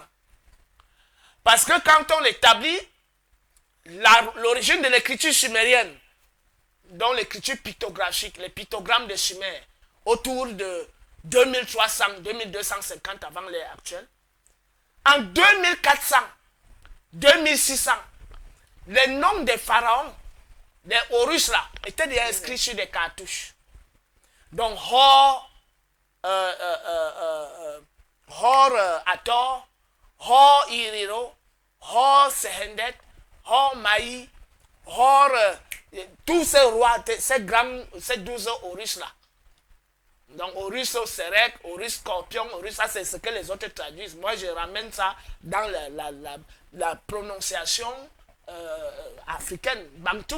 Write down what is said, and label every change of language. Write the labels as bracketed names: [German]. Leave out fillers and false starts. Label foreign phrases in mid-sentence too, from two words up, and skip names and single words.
[French] Parce que quand on établit l'origine de l'écriture chimérienne, dont l'écriture pictographique, les pictogrammes de Chimère, autour de 2300, 2250 avant l'ère actuelle, en 2400, 2600, les noms des pharaons, des Horus là, étaient déjà inscrits sur des cartouches. Donc, Hor Ator, Hor Iriro, Hor Sehendet, Hor Maï, Hor, tous ces rois, ces 12 Horus là. Donc, Horus Serek, Horus Scorpion, Horus, ça c'est ce que les autres traduisent. Moi, je ramène ça dans la prononciation africaine, Bantou.